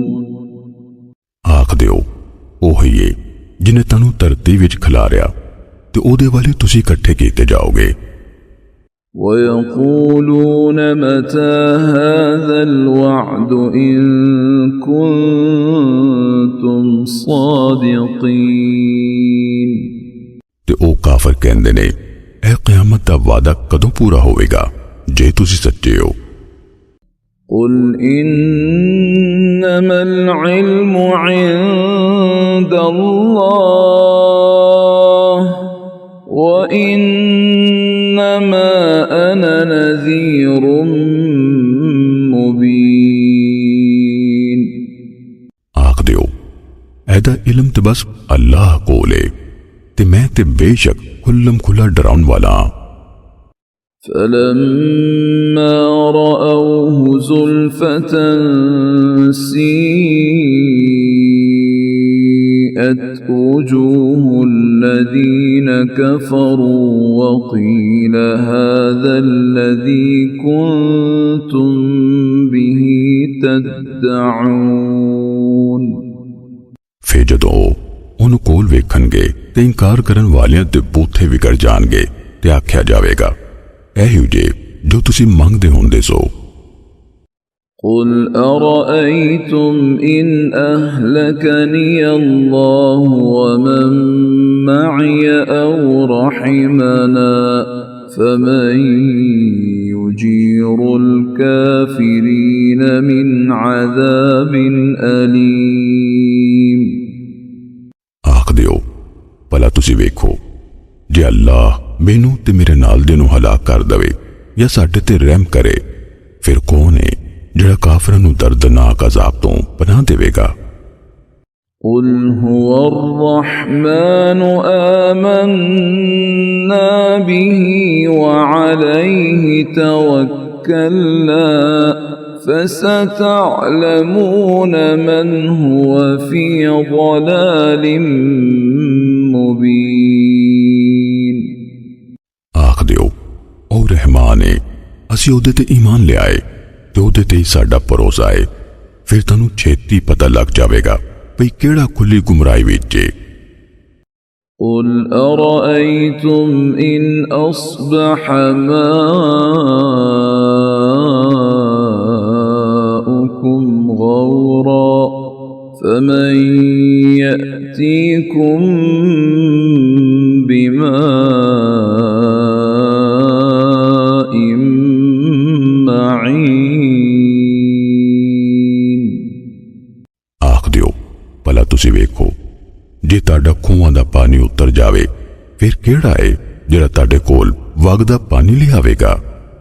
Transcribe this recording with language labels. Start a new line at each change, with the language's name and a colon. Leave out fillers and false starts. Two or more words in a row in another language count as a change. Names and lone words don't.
Punjabi: ਆਖ ਦਿਓ ਉਹ ਹੋਇਏ ਜਿਨ੍ਹੇ ਤੁਹਾਨੂੰ ਧਰਤੀ ਵਿੱਚ ਖਿਲਾਰਿਆ ਤੇ ਉਹਦੇ ਵਾਲੇ ਤੁਸੀਂ ਇਕੱਠੇ ਕੀਤੇ ਜਾਓਗੇ।
Arabic: ويقولون متى هذا الوعد إن كنتم صادقين।
Punjabi: ਤੇ ਉਹ ਕਾਫ਼ਰ ਕਹਿੰਦੇ ਨੇ ਇਹ ਕਿਆਮਤ ਦਾ ਵਾਅਦਾ ਕਦੋਂ ਪੂਰਾ ਹੋਵੇਗਾ ਜੇ ਤੁਸੀਂ ਸੱਚੇ ਹੋ?
Arabic: قل إنما العلم عند الله وإنما أنا نذير مبين।
Punjabi: ਆਖ ਦਿਓ ਇਹਦਾ ਇਲਮ ਤੇ ਬੱਸ ਅੱਲਾਹ ਕੋਲ ਹੈ ਤੇ ਮੈਂ ਤੇ ਬੇਸ਼ੱਕ ਖੁੱਲ੍ਹਮ ਖੁੱਲ੍ਹਾ ਡਰਾਉਣ ਵਾਲਾ।
Arabic: فلما رأوه زلفة سيئت وجوه الذين كفروا وقيل هذا الذي كنتم به تدعون।
Punjabi: ਫਿਰ ਜਦੋਂ ਉਨ੍ਹੋਂ ਨੇ ਕੋਲ ਵੇਖਣਗੇ ਤੇ ਇਨਕਾਰ ਕਰਨ ਵਾਲਿਆਂ ਦੇ ਬੂਥੇ ਵਿਗੜ ਜਾਣਗੇ ਤੇ ਆਖਿਆ ਜਾਵੇਗਾ ਇਹੀਓ ਜੇ ਜੋ ਤੁਸੀਂ ਮੰਗਦੇ ਹੁੰਦੇ ਸੋ।
Arabic: قل أرأيتم إن أهلكني الله ومن معي أو رحمنا فمن يجير الكافرين من عذاب أليم।
Punjabi: ਆਖ ਦਿਓ ਭਲਾ ਤੁਸੀਂ ਵੇਖੋ ਜੇ ਅੱਲਾਹ ਮੈਨੂੰ ਤੇ ਮੇਰੇ ਨਾਲ ਦੇ ਨੂੰ ਹਲਾਕ ਕਰ ਦਵੇ ਯਾ ਸਾਡੇ ਤੇ ਰਹਿਮ ਕਰੇ ਫਿਰ ਕੌਣ ਹੈ ਜਿਹੜਾ ਕਾਫ਼ਰਾਂ ਨੂੰ ਦਰਦਨਾਕ ਅਜ਼ਾਬ ਤੋਂ ਪਨਾਹ ਦੇਵੇਗਾ।
Arabic: قل هو الرحمن آمنا به وعليه توكلنا فستعلمون من هو في ضلال مبين।
Punjabi: ਆਖ ਦਿਓ ਉਹ ਰਹਿਮਾਨ ਹੈ ਅਸੀਂ ਉਹਦੇ ਤੇ ਈਮਾਨ ਲੈ ਆਏ ਤੇ ਉਹਦੇ ਤੇ ਹੀ ਸਾਡਾ ਭਰੋਸਾ ਹੈ ਫਿਰ ਤੁਹਾਨੂੰ ਛੇਤੀ ਪਤਾ ਲੱਗ ਜਾਵੇਗਾ ਭਈ ਕਿਹੜਾ ਖੁੱਲ੍ਹੀ ਗੁਮਰਾਹੀ ਵਿੱਚ ਹੈ।
Arabic: قل أرأيتم إن أصبح ماؤكم غورا فمن يأتيكم بماء معين।
Punjabi: ਆਖ ਦਿਓ ਭਲਾ ਤੁਸੀਂ ਵੇਖੋ ਜੇ ਤੁਹਾਡਾ ਖੂਹਾਂ ਦਾ ਪਾਣੀ ਉੱਤਰ ਜਾਵੇ ਫਿਰ ਕਿਹੜਾ ਹੈ ਜਿਹੜਾ ਤੁਹਾਡੇ ਕੋਲ ਵਗਦਾ ਪਾਣੀ ਲਿਆਵੇਗਾ?